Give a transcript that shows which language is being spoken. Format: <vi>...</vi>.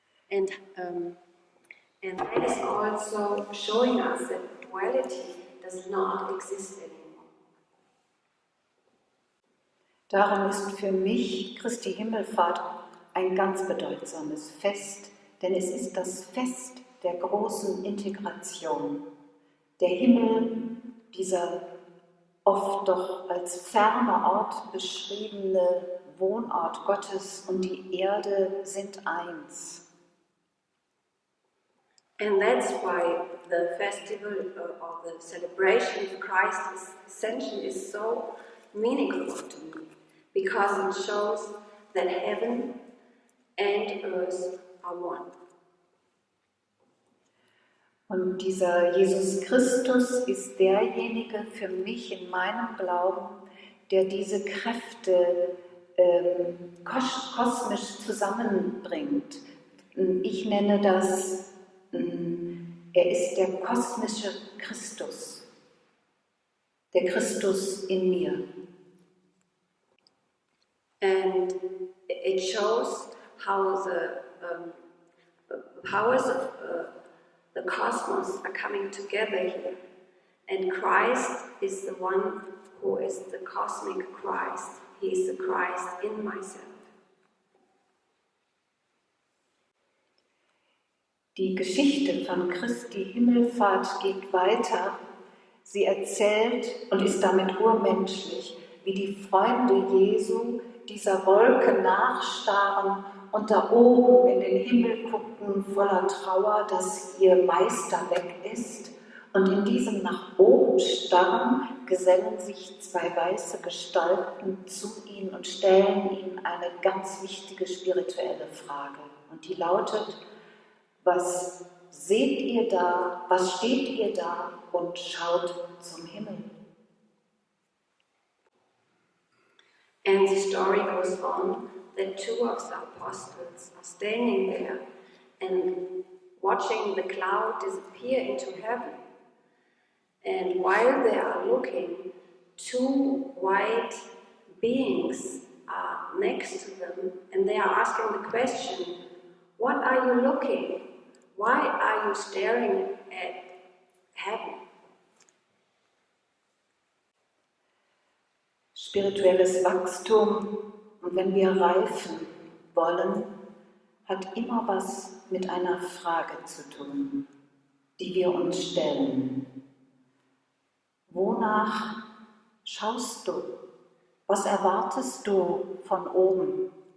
<en>And that is also showing us that duality does not exist anymore.</en> <de>Darum ist für mich Christi Himmelfahrt ein ganz bedeutsames Fest, denn es ist das Fest der großen Integration. Der Himmel, dieser oft doch als ferner Ort beschriebene Wohnort Gottes und die Erde sind eins.</de> <en>And that's why the festival or the celebration of Christ's Ascension is so meaningful to me, because it shows that heaven and earth are one.</en> <de>Und dieser Jesus Christus ist derjenige für mich in meinem Glauben, der diese Kräfte kosmisch zusammenbringt. Ich nenne das, er ist der kosmische Christus, der Christus in mir.</de> <en>And it shows how the powers of the cosmos are coming together here. And Christ is the one who is the cosmic Christ. He is the Christ in myself.</en> <de>Die Geschichte von Christi Himmelfahrt geht weiter. Sie erzählt und ist damit urmenschlich, wie die Freunde Jesu dieser Wolke nachstarren und da oben in den Himmel gucken, voller Trauer, dass ihr Meister weg ist. Und in diesem nach oben starren gesellen sich zwei weiße Gestalten zu ihnen und stellen ihnen eine ganz wichtige spirituelle Frage. Und die lautet: Was seht ihr da, was steht ihr da und schaut zum Himmel?</de> <en>And the story goes on that two of the apostles are standing there and watching the cloud disappear into heaven. And while they are looking, two white beings are next to them, and they are asking the question, "What are you looking? Why are you staring at heaven?"</en> <de>Spirituelles Wachstum, und wenn wir reifen wollen, hat immer was mit einer Frage zu tun, die wir uns stellen. Wonach schaust du? Was erwartest du von oben?</de>